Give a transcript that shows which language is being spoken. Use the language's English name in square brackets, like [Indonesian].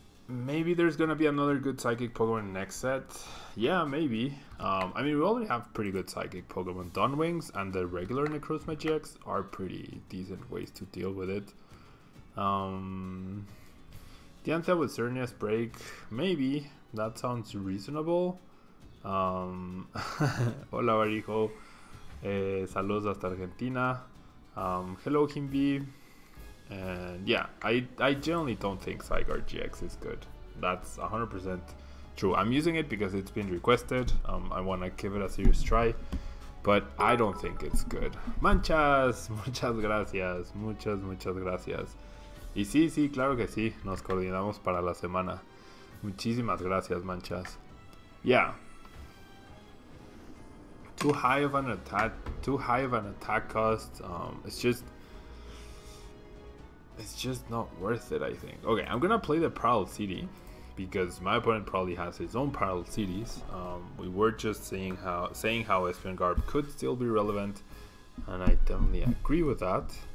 [English] Maybe there's gonna be another good psychic Pokemon next set. Yeah, maybe. I mean, we already have pretty good psychic Pokemon. Dunwings and the regular Necrozma GX are pretty decent ways to deal with it. Diancie with Cernius Break, maybe. That sounds reasonable. [Spanish] Hola Barijo, saludos hasta Argentina. [English] Hello Kimby. And yeah, I generally don't think Zygarde GX is good. That's 100% true. I'm using it because it's been requested. I want to give it a serious try, but I don't think it's good. [Spanish] Manchas, muchas gracias, muchas gracias. Y sí, claro que sí, nos coordinamos para la semana. Muchísimas gracias, Manchas. [English] Yeah. Too high of an attack cost. It's just not worth it, I think. Okay, I'm gonna play the Parallel City because my opponent probably has his own Parallel Cities. We were just saying how Espeon Garb could still be relevant, and I definitely agree with that.